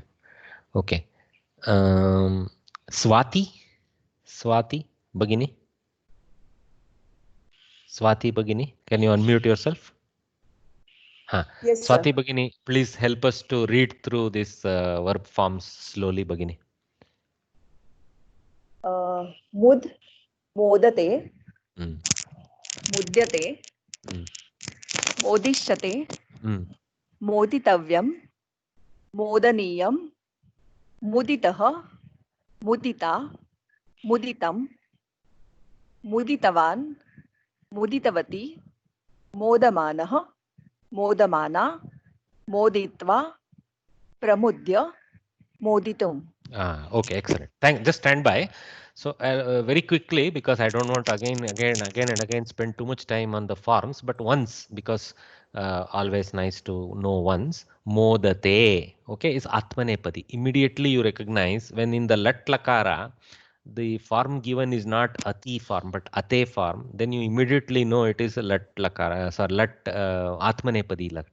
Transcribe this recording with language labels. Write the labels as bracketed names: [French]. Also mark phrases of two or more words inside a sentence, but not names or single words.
[English] Okay. Swati Bagini. Swati Bagini, can you unmute yourself? Yes, Swati sir. Bagini, please help us to read through this verb forms slowly, Bagini. Mud, [Sanskrit] modate, mudyate, modishyate, moditavyam, modaniyam, muditah, mudita, muditam, muditavan, muditavati, modamanah, modamana, moditva, pramudya, moditum. [English] Okay, excellent. Just stand by. So very quickly, because I don't want again and again spend too much time on the forms, but once, because always nice to know once. Modate, okay, is Atmanepadi. Immediately you recognize when in the [Sanskrit] Lat Lakara, [English] the form given is not Ati form, but Ate form, then you immediately know it is a Lat Lakara, sorry, [Sanskrit] Lat Atmanepadi Lat.